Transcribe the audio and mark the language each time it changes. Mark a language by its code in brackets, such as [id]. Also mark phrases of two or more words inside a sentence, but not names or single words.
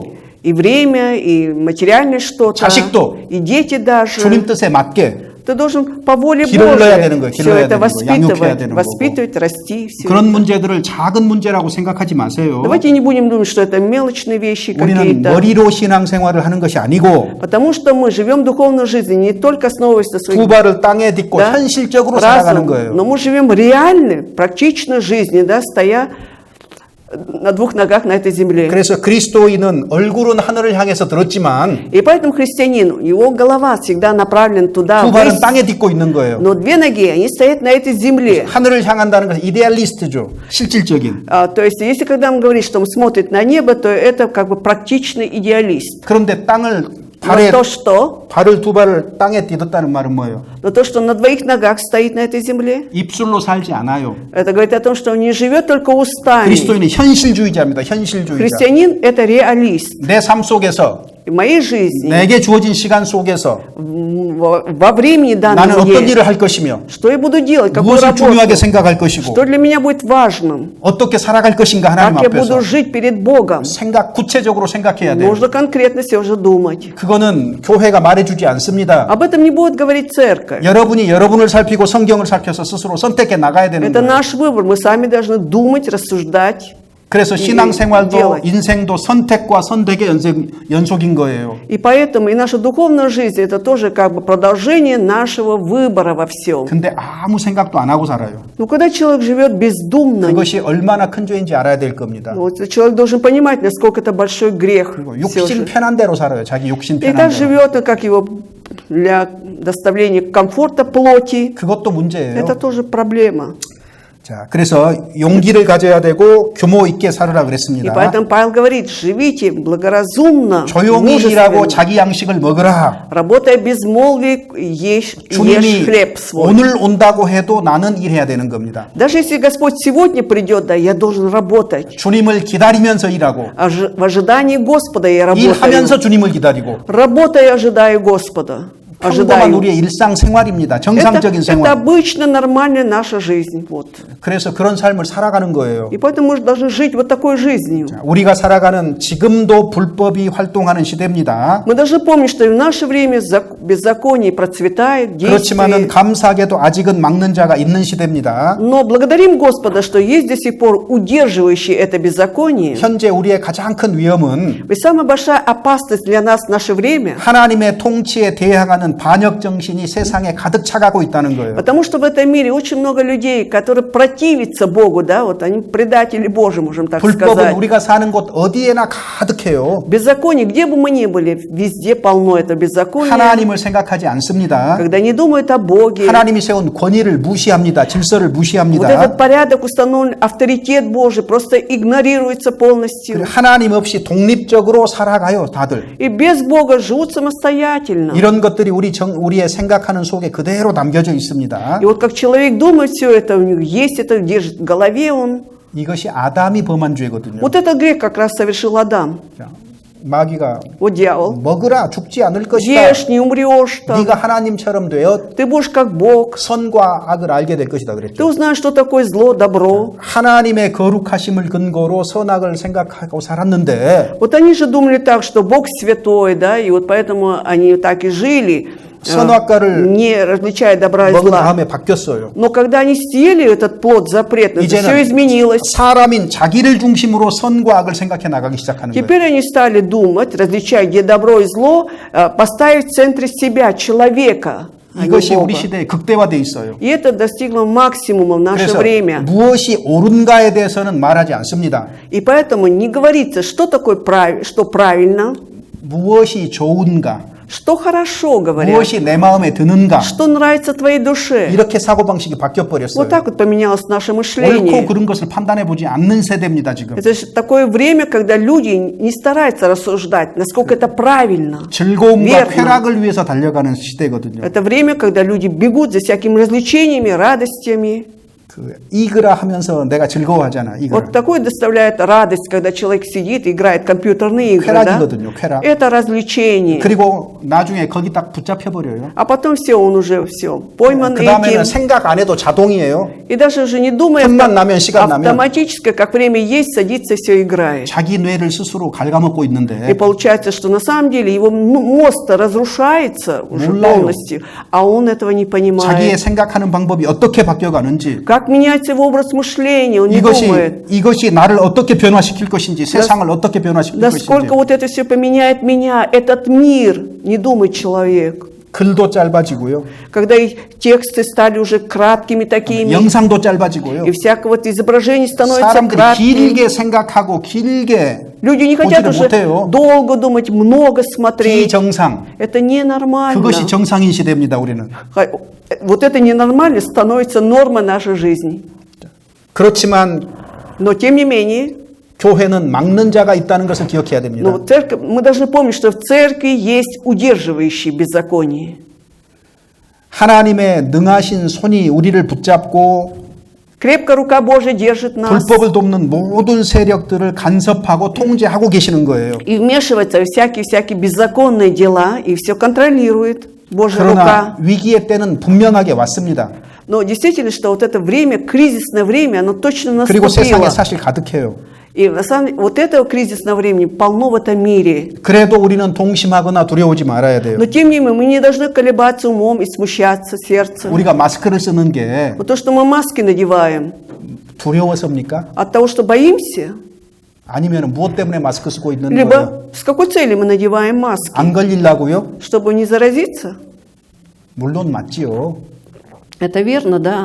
[ru] И время, и материальное что-то, [ko] 자식도 [ru] и дети даже. [ko] 주님 뜻에 맞게 [ru] Ты должен по воле [ko] 길을 넣어야 되는 [ru] Божьей [ko] 거예요. [ru] все [ko] 길러야 [ru] это [ko] 되는 거예요. 양육해야 [ru] воспитывать, [ko] 되는 [ru] воспитывать, расти. Все [ko] 그런 [ru] это. [ko] 문제들을 작은 문제라고 생각하지 마세요. [ru] Давайте не будем думать, что это мелочные вещи [ko] 우리는 [ru] какие-то. [ko] 머리로 신앙생활을 하는 것이 아니고 [ru] Потому что мы живем духовной жизнью не только основываясь на [ko] 두 [ru] своих [ko] 발을 땅에 딛고 [ru] да, [ko] 현실적으로 살아가는 [ru] разум, [ko] 거예요. [ru] но мы живем реальной, практичной жизнью, да, стоя на двух ногах на этой земле. [ko] 그래서 그리스도인은 얼굴은 하늘을 향해서 들었지만 [ru] И поэтому христианин, его голова всегда направлена туда, [ko] 두 발은 [ru] ввысь, [ko] 땅에 딛고 있는 거예요. [ru] но две ноги, они стоят на этой земле. [ko] 하늘을 향한다는 것은 이데알리스트죠. 실질적인. [ru] То есть, если когда мы говорим, что он смотрит на небо, то это как бы практичный идеалист. [ko] 그런데 땅을 [ru] Но [ko] 발을 두 발을 땅에 딛었다는 말은 뭐예요? [ru] но то, что он на двоих ногах стоит на этой земле, [ko] 입술로 살지 않아요. [ru] это говорит о том, что он не живет только устами. [ko] 그리스도인은 현실주의자입니다. 현실주의자. [ru] Христианин – это реалист. [ko] 내 삶 속에서 [ru] В моей жизни, [ko] 내게 주어진 시간 속에서 [ru] во времени [ko] 나는 [ru] данном [ko] 어떤 [ru] мне, [ko] 일을 할 것이며 [ru] что я буду делать, какую [ko] 무엇을 중요하게 [ru] работу, [ko] 생각할 것이고 [ru] что для меня будет важным, [ko] 어떻게 살아갈 것인가 하나님 [ru] как я [ko] 앞에서 [ru] буду жить перед Богом. [ko] 구체적으로 생각해야 돼요. [ru] Нужно конкретно все уже думать. [ko] 그거는 교회가 말해주지 않습니다. [ru] Об этом не будет говорить церковь. [ko] 여러분이 여러분을 살피고 성경을 살펴서 스스로 선택해 나가야 되는 [ru] Это [ko] 거예요. [ru] наш выбор. Мы сами должны думать, рассуждать. [ko] 그래서 신앙생활도 [ru] делать. [ko] 인생도 선택과 선택의 연속인 거예요. [ru] И поэтому и наша духовная жизнь – это тоже как бы продолжение нашего выбора во всем. [ko] 근데 아무 생각도 안 하고 살아요. [ru] Но когда человек живет бездумно, [ko] 그것이 얼마나 큰 죄인지 알아야 될 겁니다. [ru] вот, человек должен понимать, насколько это большой грех. всё [ko] 욕심 [ru] же. [ko] 편한 대로 살아요. 자기 욕심 [ru] И [ko] 편한 [ru] так [ko] 대로. [ru] живет, как его для доставления комфорта плоти. [ko] 그것도 문제예요. [ru] Это тоже проблема. [ko] 자, 그래서 용기를 가져야 되고 규모 있게 살으라 [ru] И [ko] 그랬습니다. [ru] поэтому Павел говорит, живите благоразумно, [ko] 조용히 일하고 [ru] мужественно, [ko] 자기 양식을 먹으라. [ru] работая без молвы, ешь [ko] 주님이 [ru] хлеб свой. [ko] 오늘 온다고 해도 나는 일해야 되는 겁니다. [ru] Даже если Господь сегодня придет, да, я должен работать. [ko] 주님을 기다리면서 일하고 [ru] В ожидании Господа я работаю. [ko] 일하면서 주님을 기다리고 [ru] Работая, ожидаю Господа. [ko] 평범한 [ru] Ожидаю. [ko] 우리의 일상생활입니다. 정상적인 [ru] Это [ko] 생활. [ru] обычно нормальная наша жизнь. Вот. [ko] 그래서 그런 삶을 살아가는 거예요. [ru] И поэтому мы должны жить вот такой жизнью. [ko] 우리가 살아가는 지금도 불법이 활동하는 시대입니다. [ru] Мы должны помнить, что и в наше время беззаконие процветает, [ko] 그렇지만은 [ru] действует. [ko] 감사하게도 아직은 막는 자가 있는 시대입니다. [ru] Но благодарим Господа, что есть до сих пор удерживающие это беззаконие. [ko] 현재 우리의 가장 큰 위험은 [ru] Ведь самая большая опасность для нас в наше время, [ko] 하나님의 통치에 대항하는 반역 정신이 세상에 가득 차가고 있다는 거예요. [ru] потому что в этом мире очень много людей, которые противятся Богу, да, вот они предатели Божьи, можем так [ko] 불법은 [ru] сказать. [ko] 우리가 사는 곳 어디에나 가득해요. [ru] Беззаконие, где бы мы ни были, везде полно это беззаконие. [ko] 하나님을 생각하지 않습니다. [ru] Когда не думают о Боге, [ko] 하나님이 세운 권위를 무시합니다. 질서를 [ru] вот [ko] 무시합니다. [ru] этот порядок установлен, авторитет Божий просто игнорируется полностью. [ko] 하나님 없이 독립적으로 살아가요, 다들. [ru] И без Бога живут самостоятельно. [ko] 이런 것들이 우리의 생각하는 속에 그대로 담겨져 있습니다. [ru] И вот как человек думает все это, у него есть это, держит в голове он. [ko] 이것이 아담이 범한 죄거든요. [ru] Вот этот грех как раз совершил Адам. [ko] 자, 마귀가 [ru] Вот дьявол. [ko] 먹으라 죽지 않을 것이다. [ru] Ешь, не умрешь там. [ko] 네가 하나님처럼 되어 [ru] Ты будешь как Бог. [ko] 선과 악을 알게 될 것이다 [ru] Ты [ko] 그랬죠. [ru] узнаешь, что такое зло, добро. [ko] 하나님의 거룩하심을 근거로 선악을 생각하고 살았는데 [ru] Вот они же думали так, что Бог святой, да, и вот поэтому они так и жили, [ko] 선악과를 [ru] не различая добра и [ko] 먹은 [ru] зла. [ko] 다음에 바뀌었어요. [ru] Но когда они съели этот плод запретный, все [ko] 이제는 [ru] изменилось. [ko] 사람인 자기를 중심으로 선과 악을 생각해 나가기 시작하는 거예요. [ru] Теперь они стали думать, различая, где добро и зло, поставить в центре себя, человека, а не [ko] 이것이 우리 [ru] Бога. [ko] 시대에 극대화돼 있어요. [ru] И это достигло максимума в наше [ko] 그래서 [ru] время. [ko] 무엇이 옳은가에 대해서는 말하지 않습니다. [ru] И поэтому не говорится, что такое что правильно, [ko] 무엇이 좋은가, [ru] что хорошо, говорят, [ko] 무엇이 내 마음에 드는가, [ru] что нравится твоей душе. [ko] 이렇게 사고방식이 [ru] Вот [ko] 바뀌어버렸어요. [ru] так вот поменялось наше [ko] 옳고 [ru] мышление. [ko] 그른 것을 판단해보지 않는 세대입니다, 지금. [ru] Это же такое время, когда люди не стараются рассуждать, насколько это правильно. [ko] 즐거움과 [ru] верно. [ko] 쾌락을 위해서 달려가는 시대거든요. [ru] Это время, когда люди бегут за всякими развлечениями, радостями. [ko] 그 이그라 하면서 내가 즐거워하잖아, 이그라. [ru] Вот такое доставляет радость, когда человек сидит и играет в компьютерные игры. Да? [ko] 쾌락이거든요, 쾌락. [ru] Это развлечение. [ko] 그리고 나중에 거기 딱 붙잡혀버려요. [ru] А потом все, он уже все пойман [ko] 그 다음에는 [ru] этим. [ko] 생각 안 해도 자동이에요. [ru] И даже уже не думая, [ko] 틈만 나면, 시간 나면. [ru] автоматически, как время есть, садится и все играет. [ko] 자기 뇌를 스스로 갉아먹고 [ru] И [ko] 있는데 [ru] получается, что на самом деле его мозг разрушается уже [ko] 몰라요. [ru] полностью, а он этого не [ko] 자기의 [ru] понимает. [ko] 생각하는 방법이 어떻게 바뀌어가는지 [ru] Как меняется его образ мышления, он не думает. [ko] 이것이 나를 어떻게 변화시킬 것인지 세상을 어떻게 변화시킬 [ru] Насколько [ko] 것인지 [ru] вот это все поменяет меня, этот мир, не думает человек. [ko] 글도 짧아지고요. [ru] Когда и тексты стали уже краткими такими, [ko] 영상도 짧아지고요. [ru] и всякое вот изображение становится [ko] 사람들이 [ru] кратким. [ko] 길게 생각하고 길게 [ru] Люди не хотят [ko] 보지를 [ru] уже [ko] 못해요. [ru] долго думать, много смотреть. [ko] 비정상. [ru] Это ненормально. [ko] 그것이 정상인 시대입니다, 우리는. [ru] Вот это ненормально становится нормой нашей жизни. [ko] 그렇지만 [ru] Но тем не менее, [ko] 교회는 막는 자가 있다는 것을 기억해야 됩니다. [ru] но церковь, мы должны помнить, что в церкви есть удерживающие беззаконие. [ko] 하나님의 능하신 손이 우리를 붙잡고 [ru] Крепко рука Божья держит нас [ko] 불법을 돕는 모든 세력들을 간섭하고 통제하고 계시는 거예요. [ru] и вмешивается в всякие беззаконные дела, и все контролирует Божья [ko] 그러나 [ru] рука. [ko] 위기의 때는 분명하게 왔습니다. [ru] Но действительно, что вот это время, кризисное время, оно точно [ko] 그리고 세상에 [ru] наступило. [ko] 사실 가득해요. [ru] И на самом деле, вот этого кризисного времени полно в этом мире. [ko] 그래도 우리는 동심하거나 두려우지 말아야 돼요. [ru] Но тем не менее, мы не должны колебаться умом и смущаться сердцем. [ko] 우리가 마스크를 쓰는 게 [ru] Вот то, что мы маски надеваем, [ko] 두려워서입니까? [ru] от того, что боимся, [ko] 아니면 무엇 때문에 마스크 쓰고 있는 거예요? [ru] либо с какой целью мы надеваем маски? [ko] 안 걸리려고요? [ru] Чтобы не заразиться? [ko] 물론 맞지요. [ru] Это верно, да.